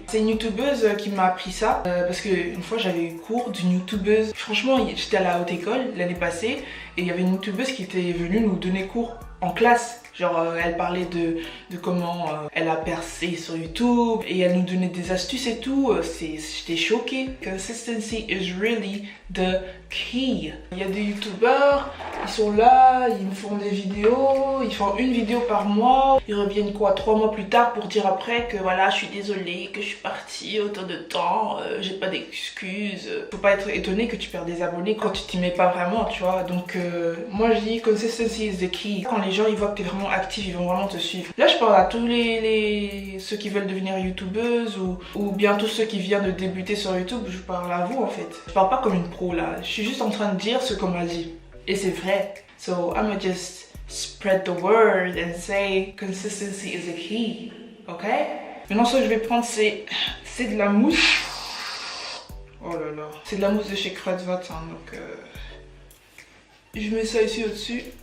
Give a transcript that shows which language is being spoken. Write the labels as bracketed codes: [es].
[fr] C'est une youtubeuse qui m'a appris ça parce que une fois j'avais eu cours d'une youtubeuse. Franchement, j'étais à la haute école l'année passée et il y avait une youtubeuse qui était venue nous donner cours en classe. Genre elle parlait de comment elle a percé sur YouTube et elle nous donnait des astuces et tout. J'étais choquée. [en] Consistency is really the key. [fr] Il y a des youtubeurs, ils sont là, ils me font des vidéos, ils font une vidéo par mois. Ils reviennent quoi 3 mois plus tard pour dire après que voilà, je suis désolée, que je suis partie autant de temps, j'ai pas d'excuses. Faut pas être étonné que tu perds des abonnés quand tu t'y mets pas vraiment, tu vois. Donc moi je dis [en] consistency is the key. [fr] Quand les gens ils voient que t'es vraiment actif, ils vont vraiment te suivre. Là je parle à tous ceux qui veulent devenir youtubeuses ou bien tous ceux qui viennent de débuter sur YouTube. Je parle à vous en fait. Je parle pas comme une pro là, je suis juste en train de dire ce qu'on m'a dit et c'est vrai. [en] So I'm just spread the word and say consistency is the key. [fr] Ok? Maintenant ce que je vais prendre c'est de la mousse. Oh là là, c'est de la mousse de chez Kruidvat hein, donc je mets ça ici au-dessus.